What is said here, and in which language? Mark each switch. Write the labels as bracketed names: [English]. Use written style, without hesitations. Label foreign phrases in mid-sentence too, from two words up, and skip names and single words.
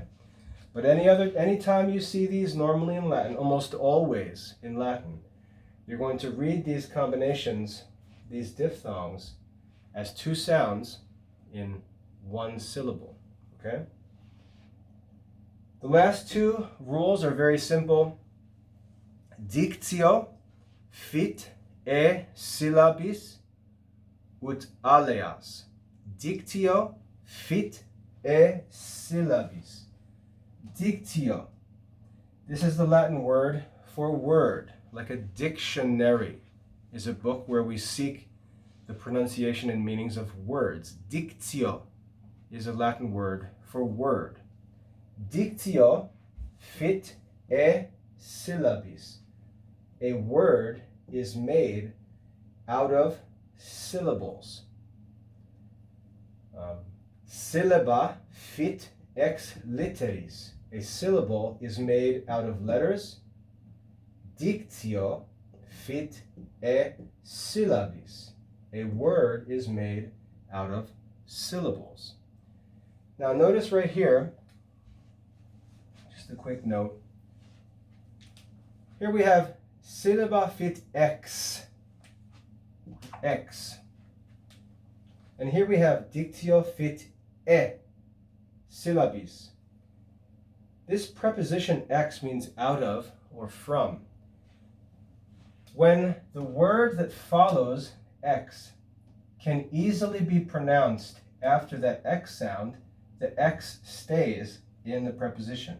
[English] But anytime you see these normally in Latin, almost always in Latin, you're going to read these combinations, these diphthongs, as 2 sounds in 1 syllable. Okay? The last 2 rules are very simple. [Latin] Dictio fit e syllabis ut aleas. Dictio fit e syllabis. Dictio. [English] This is the Latin word for word, like a dictionary is a book where we seek the pronunciation and meanings of words. Dictio is a Latin word for word. [Latin] Dictio fit e syllabis. [English] A word is made out of syllables. [Latin] Syllaba fit ex literis. [English] A syllable is made out of letters. [Latin] Dictio fit e syllabis. [English] A word is made out of syllables. Now notice right here, just a quick note. Here we have [Latin] syllaba fit ex. [English] Ex. And here we have [Latin] dictio fit e syllabis. [English] This preposition ex means out of or from. When the word that follows ex can easily be pronounced after that X sound, the X stays in the preposition.